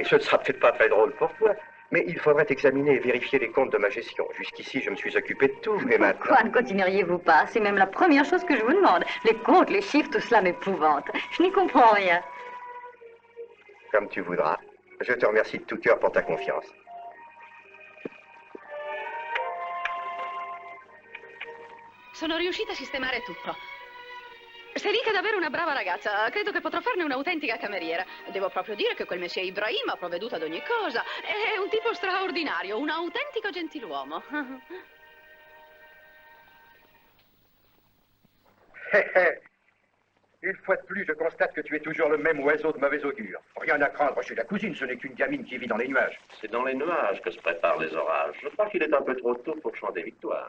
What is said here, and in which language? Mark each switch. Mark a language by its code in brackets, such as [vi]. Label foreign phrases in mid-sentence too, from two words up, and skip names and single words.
[fr] Ce ne sera peut-être pas très drôle pour toi. Mais il faudrait examiner et vérifier les comptes de ma gestion. Jusqu'ici, je me suis occupé de tout. Et maintenant... Pourquoi ne continueriez-vous pas? C'est même la première chose que je vous demande. Les comptes, les chiffres, tout cela m'épouvante. Je n'y comprends rien. Comme tu voudras. Je te remercie de tout cœur pour ta confiance. [it] Sono riuscita a sistemare tutto. Celica è davvero una brava ragazza. Credo che potrò farne un'autentica cameriera. Devo proprio dire che quel messie Ibrahim ha provveduto ad ogni cosa. È un tipo straordinario, un autentico gentiluomo. [fr] Une fois de plus, je constate que tu es toujours le même oiseau de mauvais augure. Rien à craindre chez la cousine, ce n'est qu'une gamine qui vit dans les nuages. C'est dans les nuages que se préparent les orages. Je crois qu'il est un peu trop tôt pour chanter victoire.